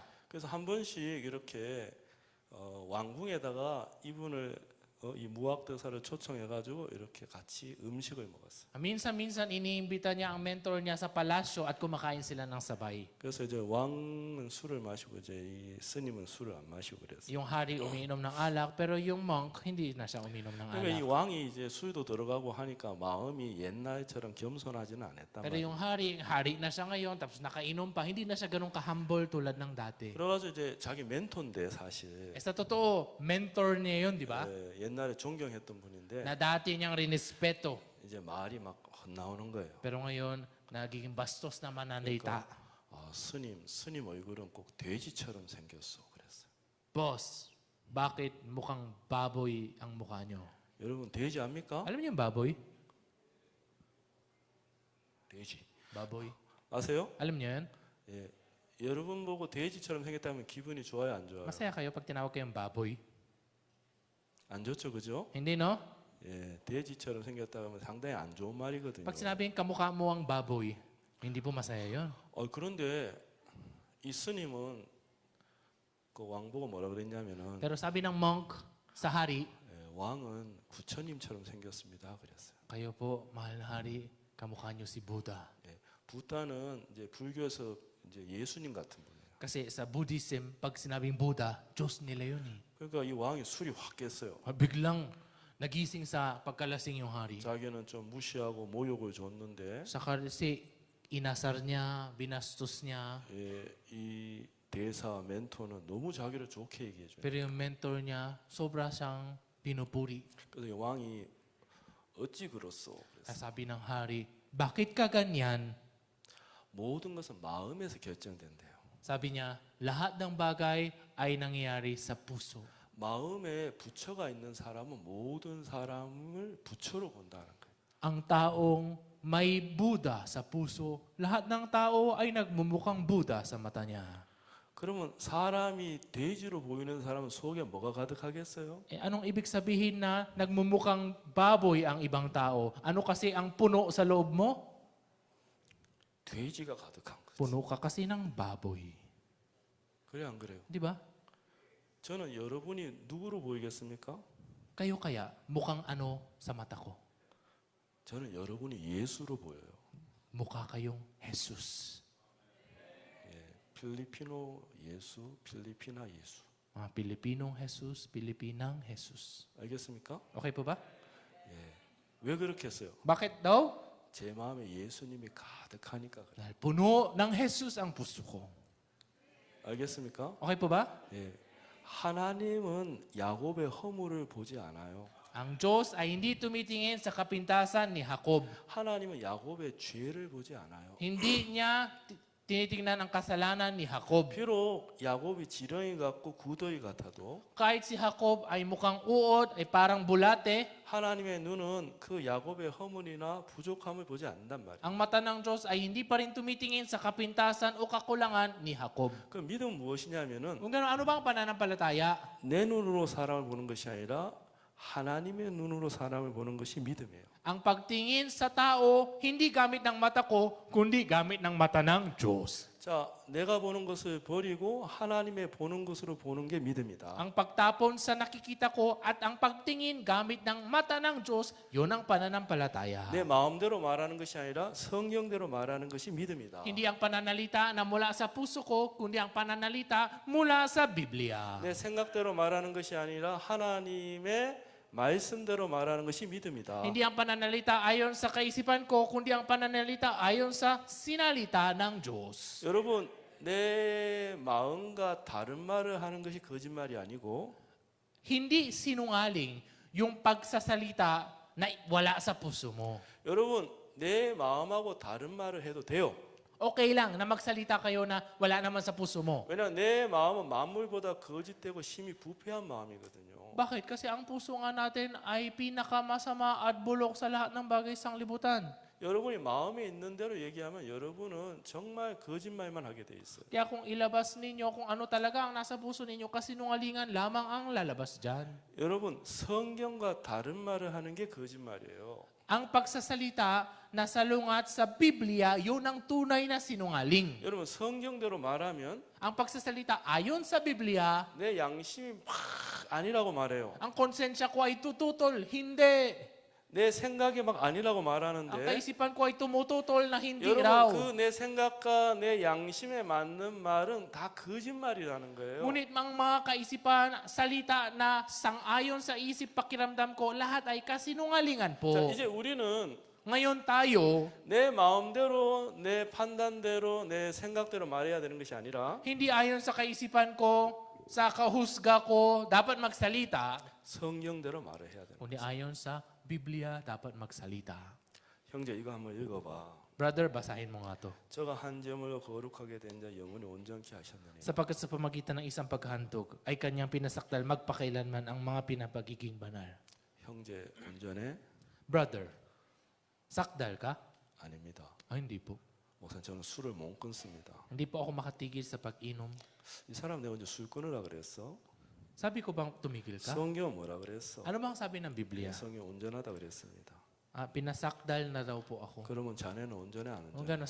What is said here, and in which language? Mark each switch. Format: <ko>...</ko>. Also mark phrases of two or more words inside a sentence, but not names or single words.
<ko>그래서 한 번씩 이렇게 왕궁에다가 이분을 이 무학대사를 초청해가지고 이렇게 같이 음식을 먹었어요.</ko> <tl>Minsan-minsan iniimbita niya ang mentor niya sa palasyo at kumakain sila ng sabay.</tl> <ko>그래서 이제 왕은 술을 마시고 이제 이 스님은 술을 안 마시고 그랬어요.</ko> <tl>Yung hari umiinom ng alak, pero yung monk hindi na siya uminom ng</tl> <ko>그러니까 이</ko> <tl>alak.</tl> <ko>왕이 이제 술도 들어가고 하니까 마음이 옛날처럼 겸손하지는 않았단</ko> <tl>Pero</tl> <ko>말이에요.</ko> <tl>yung hari na siya ngayon, tapos nakainom pa, hindi na siya ganun ka-humble tulad ng dati.</tl> <ko>그래가지고 이제 자기 멘토인데 사실</ko> <tl>Sa totoo, mentor niya yun, di ba?</tl> <ko>옛날에 존경했던 분인데</ko> <tl>Na dati niyang rinespeto.</tl> <ko>이제 말이 막 헛나오는 거예요.</ko> <tl>Pero ngayon, nagiging bastos na mananalita.</tl> <ko>스님 얼굴은 꼭 돼지처럼 생겼어 그랬어요.</ko> <tl>Boss, Bakit mukhang baboy ang mukha nyo?</tl> <ko>여러분 돼지 압니까?</ko> <tl>Alam niyo yung baboy?</tl> <ko>돼지.</ko> <tl>Baboy.</tl> <ko>아세요?</ko> <tl>Alam niyo yan?</tl> <ko>예. 여러분 보고 돼지처럼 생겼다면 기분이 좋아요, 안 좋아요?</ko> <tl>Masaya kayo pag tinawag kayong baboy?</tl> <ko>안 좋죠, 그죠?</ko> <tl>Hindi, no?</tl> <ko>예, 돼지처럼 생겼다 하면 상당히 안 좋은 말이거든요.</ko> <tl>Pag sinabing kamukha mo ang baboy, hindi po masaya yon.</tl> <ko>그런데 이 스님은 그 왕 보고 뭐라 그랬냐면은</ko> <tl>Pero sabi ng monk sa hari,</tl> <ko>예, 왕은 부처님처럼 생겼습니다, 그랬어요.</ko> <tl>kayo po, mahal na hari, kamukha nyo si Buddha.</tl> <ko>예, 부다는 이제 불교에서 이제 예수님 같은 분이에요.</ko> <tl>Kasi sa Buddhism, pag sinabing Buddha, Diyos nila yun eh.</tl> <ko>그러니까 이 왕이 술이 확 깼어요.</ko> <tl>Biglang nagising sa pagkalasing yung hari.</tl> <ko>자기는 좀 무시하고 모욕을 줬는데</ko> <tl>Saka kasi inasar niya, binastos niya.</tl> <ko>예, 이 대사 멘토는 너무 자기를 좋게 얘기해 줘요.</ko> <tl>Pero yung mentor niya, sobra siyang pinupuri.</tl> <ko>그래서 이 왕이 어찌 그렇소? 그래서</ko> <tl>Sabi ng hari, bakit ka ganyan?</tl> <ko>모든 것은 마음에서 결정된대요.</ko> <tl>Sabi niya, lahat ng bagay ay nangyayari sa puso.</tl> <ko>마음에 부처가 있는 사람은 모든 사람을 부처로 본다는 거예요.</ko> <tl>Ang taong may Buddha sa puso, lahat ng tao ay nagmumukhang Buddha sa mata niya.</tl> <ko>그러면 사람이 돼지로 보이는 사람은 속에 뭐가 가득하겠어요?</ko> <tl>Anong ibig sabihin na nagmumukhang baboy ang ibang tao? Ano kasi ang puno sa loob mo?</tl> <ko>돼지가 가득한 거죠.</ko> <tl>Puno ka kasi ng baboy.</tl> <ko>그래 안 그래요?</ko> <tl>Di ba?</tl> <ko>저는 여러분이 누구로 보이겠습니까?</ko> <tl>Kayo kaya mukhang ano sa mata ko?</tl> <ko>저는 여러분이 예수로 보여요.</ko> <tl>Mukha kayong Jesus.</tl> <ko>필리피노 예수, 필리피나 예수.</ko> <tl>Mga Pilipinong Jesus, Pilipinang Jesus.</tl> <ko>알겠습니까?</ko> <tl>Okay po ba?</tl> <ko>왜 그렇게 했어요?</ko> <tl>Bakit daw?</tl> <ko>제 마음에 예수님이 가득하니까 그래요.</ko> <tl>Dahil puno ng Jesus ang puso ko.</tl> <ko>알겠습니까?</ko> <tl>Okay po ba?</tl> <ko>예. 하나님은 야곱의 허물을 보지 않아요.</ko> <tl>Ang Diyos ay hindi tumitingin sa kapintasan ni Jacob.</tl> <ko>하나님은 야곱의 죄를 보지 않아요.</ko> <tl>Hindi niya tinitingnan ang kasalanan ni Jacob.</tl> <ko>비록 야곱이 지렁이 같고 구더기 같아도</ko> <tl>Kahit si Jacob ay mukhang uod, ay parang bulate,</tl> <ko>하나님의 눈은 그 야곱의 허물이나 부족함을 보지 않는단 말이에요.</ko> <tl>ang mata ng Diyos ay hindi pa rin tumitingin sa kapintasan o kakulangan ni Jacob.</tl> <ko>그 믿음은 무엇이냐면은</ko> <tl>Kung gano'n, ano ba ang pananampalataya?</tl> <ko>내 눈으로 사람을 보는 것이 아니라 하나님의 눈으로 사람을 보는 것이 믿음이에요.</ko> <tl>Ang pagtingin sa tao, hindi gamit ng mata ko, kundi gamit ng mata ng Diyos.</tl> <ko>자, 내가 보는 것을 버리고 하나님의 보는 것으로 보는 게 믿음이다.</ko> <tl>Ang pagtapon sa nakikita ko at ang pagtingin gamit ng mata ng Diyos, yun ang pananampalataya.</tl> <ko>내 마음대로 말하는 것이 아니라 성경대로 말하는 것이 믿음이다.</ko> <tl>Hindi ang pananalita na mula sa puso ko, kundi ang pananalita mula sa Biblia.</tl> <ko>내 생각대로 말하는 것이 아니라 하나님의 말씀대로 말하는 것이 믿음이다.</ko> <tl>Hindi ang pananalita ayon sa kaisipan ko, kundi ang pananalita ayon sa sinalita ng Diyos.</tl> <ko>여러분, 내 마음과 다른 말을 하는 것이 거짓말이 아니고</ko> <tl>Hindi sinungaling yung pagsasalita na wala sa puso mo.</tl> <ko>여러분, 내 마음하고 다른 말을 해도 돼요.</ko> <tl>Okay lang na magsalita kayo na wala naman sa puso mo.</tl> <ko>왜냐하면 내 마음은 만물보다 거짓되고 심히 부패한 마음이거든요.</ko> <tl>Bakit? Kasi ang puso nga natin ay pinakamasama at bulok sa lahat ng bagay sa libutan.</tl> <ko>여러분이 마음에 있는 대로 얘기하면 여러분은 정말 거짓말만 하게 돼 있어요.</ko> <tl>Kaya kung ilabas ninyo kung ano talaga ang nasa puso ninyo, kasinungalingan lamang ang lalabas dyan.</tl> <ko>여러분, 성경과 다른 말을 하는 게 거짓말이에요.</ko> <tl>Ang pagsasalita na salungat sa Biblia, yun ang tunay na sinungaling.</tl> <ko>여러분, 성경대로 말하면</ko> <tl>Ang pagsasalita ayon sa Biblia,</tl> <ko>내 양심이 막 아니라고 말해요.</ko> <tl>ang konsensya ko ay tututol, hindi.</tl> <ko>내 생각이 막 아니라고</ko> <tl>Ang</tl> <ko>말하는데</ko> <tl>kaisipan ko ay tumututol na hindi raw.</tl> <ko>여러분, 그 내 생각과 내 양심에 맞는 말은 다 거짓말이라는 거예요.</ko> <tl>Ngunit ang mga kaisipan, salita na sangayon sa isip pakiramdam ko, lahat ay kasinungalingan</tl> <ko>자,</ko> <tl>po.</tl> <ko>이제 우리는</ko> <tl>Ngayon tayo,</tl> <ko>내 마음대로, 내 판단대로, 내 생각대로 말해야 되는 것이 아니라</ko> <tl>hindi ayon sa kaisipan ko, sa kahusga ko, dapat magsalita,</tl> <ko>성경대로 말을 해야 되는</ko> <tl>kundi</tl> <ko>거예요.</ko> <tl>ayon sa Biblia, dapat magsalita.</tl> <ko>형제, 이거 한번 읽어봐.</ko> <tl>Brother, basahin mo nga to.</tl> <ko>저가 한 점을 거룩하게 된 자 영원히 온전케 하셨느니</ko> <tl>Sapagkat sa pamagitan ng isang paghahandog ay kanyang pinasakdal magpakailanman ang mga pinapagiging banal.</tl> <ko>형제 온전해?</ko> <tl>Brother, sakdal ka?</tl> <ko>아닙니다.</ko> <tl>Hindi po.</tl> <ko>목사님 저는 술을 못 끊습니다.</ko> <tl>Hindi po ako makatigil sa pag-inom.</tl> <ko>이 사람 내가 언제 술 끊으라 그랬어?</ko> <tl>Sabi ko bang tumigil ka?</tl> <ko>성경 뭐라 그랬어?</ko> <tl>Ano bang sabi ng Biblia?</tl> <ko>성경 온전하다 그랬습니다.</ko> <tl>Pinasakdal na daw po ako.</tl> <ko>그러면 자네는 온전해 안</ko> <tl>O</tl> <ko>온전해?</ko>